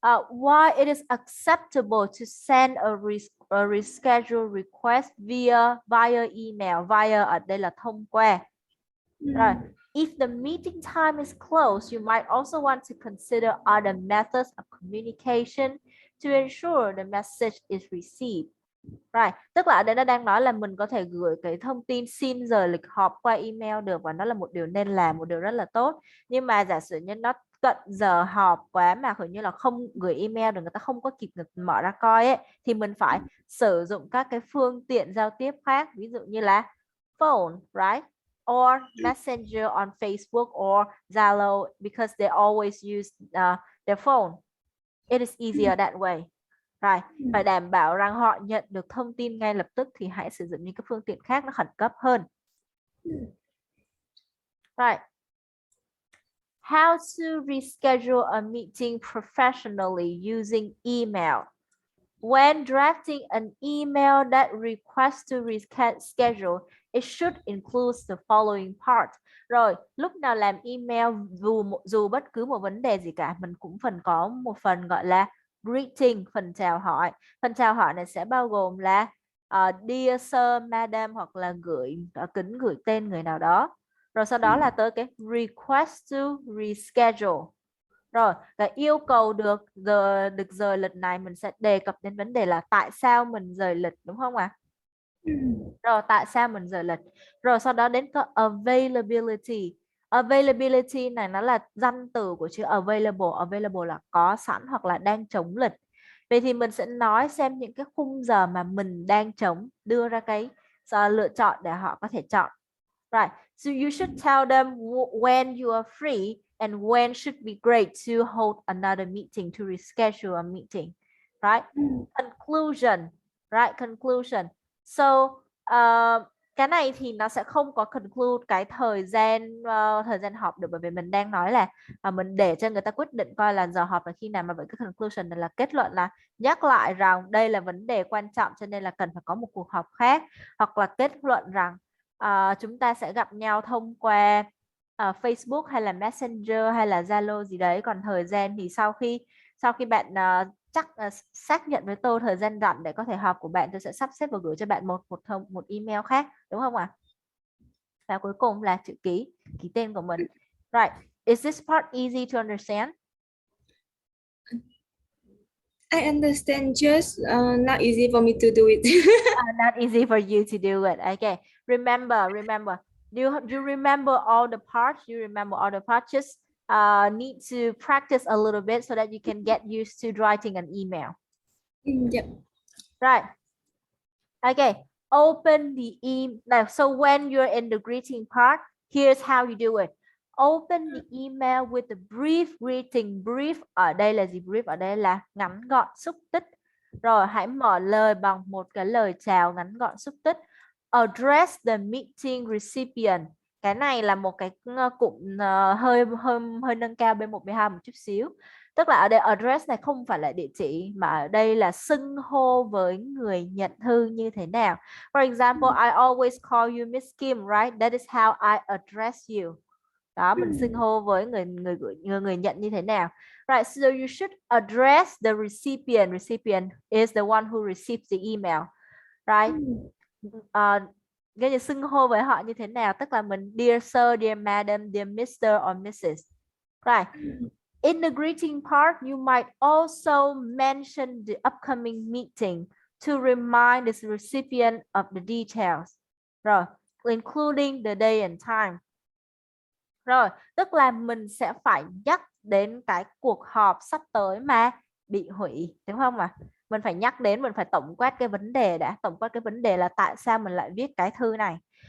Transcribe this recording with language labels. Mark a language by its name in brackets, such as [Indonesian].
[English] Why it is acceptable to send a reschedule request via email. Via [Vietnamese] ở đây là thông qua. [English] Right. If the meeting time is close, you might also want to consider other methods of communication to ensure the message is received. Right. [Vietnamese] Tức là ở đây nó đang nói là mình có thể gửi cái thông tin xin rời lịch họp qua email được, và nó là một điều nên làm, một điều rất là tốt. Nhưng mà giả sử như nó cận giờ họp quá mà hình như là không gửi email được, người ta không có kịp mở ra coi ấy, thì mình phải sử dụng các cái phương tiện giao tiếp khác, ví dụ như là phone, right? [English] Or messenger on Facebook or Zalo, because they always use their phone. It is easier that way. Right. [Vietnamese] Phải đảm bảo rằng họ nhận được thông tin ngay lập tức thì hãy sử dụng những cái phương tiện khác nó khẩn cấp hơn. [English] Right. How to reschedule a meeting professionally using email. When drafting an email that requests to reschedule, it should include the following part. [Vietnamese] Rồi, lúc nào làm email dù bất cứ một vấn đề gì cả, mình cũng phần có một phần gọi là greeting, phần chào hỏi. Phần chào hỏi này sẽ bao gồm là dear sir, madam, hoặc là kính gửi tên người nào đó. Rồi sau đó là tới cái request to reschedule. Rồi, là yêu cầu được rời lịch này, mình sẽ đề cập đến vấn đề là tại sao mình rời lịch, đúng không ạ? Rồi, tại sao mình rời lịch. Rồi sau đó đến có availability. Availability này nó là danh từ của chữ available. Available là có sẵn hoặc là đang trống lịch. Vậy thì mình sẽ nói xem những cái khung giờ mà mình đang trống, đưa ra cái lựa chọn để họ có thể chọn. [English] Right. So you should tell them when you are free and when should be great to hold another meeting, to reschedule a meeting. Right. Conclusion. Right. Conclusion. [Vietnamese] So cái này thì nó sẽ không có conclude cái thời gian họp được, bởi vì mình đang nói là mình để cho người ta quyết định coi là giờ họp là khi nào, mà vậy cái conclusion là kết luận, là nhắc lại rằng đây là vấn đề quan trọng cho nên là cần phải có một cuộc họp khác, hoặc là kết luận rằng chúng ta sẽ gặp nhau thông qua Facebook hay là Messenger hay là Zalo gì đấy. Còn thời gian thì sau khi bạn xác nhận với tôi thời gian rảnh để có thể họp của bạn, tôi sẽ sắp xếp và gửi cho bạn một email khác, đúng không ạ? Và cuối cùng là chữ ký tên của mình. [English] Right. Is this part easy to understand? I understand, just not easy for me to do it. Not easy for you to do it. Okay. Remember. Do you remember all the parts? You remember all the parts? Just need to practice a little bit so that you can get used to writing an email. Yep. Right. Okay. open the email. Now, so when you're in the greeting part, here's how you do it. Open the email with a brief greeting. [Vietnamese] Brief ở đây là gì? Brief ở đây là ngắn gọn, xúc tích. Rồi hãy mở lời bằng một cái lời chào ngắn gọn, xúc tích. [English] Address the meeting recipient. [Vietnamese] Cái này là một cái cụm hơi nâng cao B1B2 một chút xíu. Tức là ở đây address này không phải là địa chỉ, mà ở đây là xưng hô với người nhận thư như thế nào. [English] For example, I always call you Miss Kim, right? That is how I address you. [Vietnamese] Đó, mình xưng hô với người nhận như thế nào. [English] Right, so you should address the recipient. Recipient is the one who receives the email. Right? [Vietnamese] Cái như xưng hô với họ như thế nào, tức là mình dear sir, dear madam, dear Mr. [English] or Mrs. Right. In the greeting part, you might also mention the upcoming meeting to remind the recipient of the details. Rồi, including the day and time. [Vietnamese] Rồi, tức là mình sẽ phải nhắc đến cái cuộc họp sắp tới mà bị hủy, đúng không ạ? Mình phải nhắc đến, mình phải tổng quát cái vấn đề đã. Tổng quát cái vấn đề là tại sao mình lại viết cái thư này.